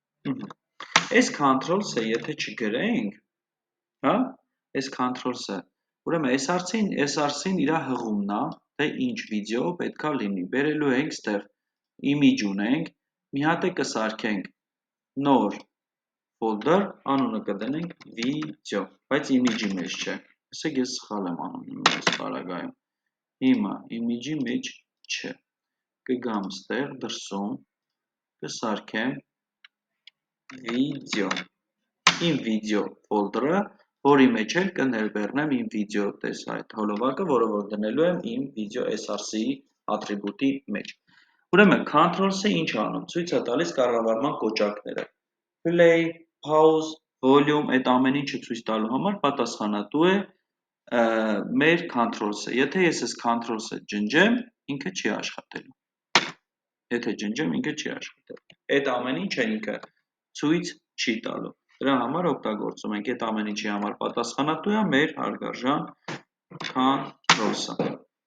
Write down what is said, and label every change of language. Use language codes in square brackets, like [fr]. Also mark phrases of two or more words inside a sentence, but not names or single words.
[hy] Այս control-ը եթե չգրենք, հա, այս control-ը, ուրեմն SRC-ին իր հղումն է, թե ինչ վիդեո պետքա լինի, բերելու ենք ստեղ image ունենք, մի հատ է կսարքենք նոր folder, անունը կդնենք video, բայց image-ի մեջ չէ, ասեք ես սխալ եմ անում այս պարագայում, հիմա image-ի մեջ չէ, կգամ ստեղ դրսում, կսարքեմ video, իմ [en] video folder-ը, [hy] որի մեջ էլ կներբեռնեմ իմ video տես այդ հոլովակը, որը որ դնելու եմ իմ video SRC-ի ատրիբուտի մեջ։ Ուրեմն control-ը ինչ անում, ցույց է տալիս կառավարման կոճակները։ [en] Play, pause, volume, [hy] այդ ամեն ինչը ցույց տալու համար պատասխանատու է մեր control-ը։ Եթե ես այս control-ը ջնջեմ, ինքը չի աշխատելու։ Եթե ջնջեմ, ինքը չի աշխատելու։ Այդ ամեն ինչը ինքը ցույց չի տալու։ Դրա համար օգտագործում ենք այդ ամեն ինչի համար պատասխանատու է մեր հարգարժան control-ը։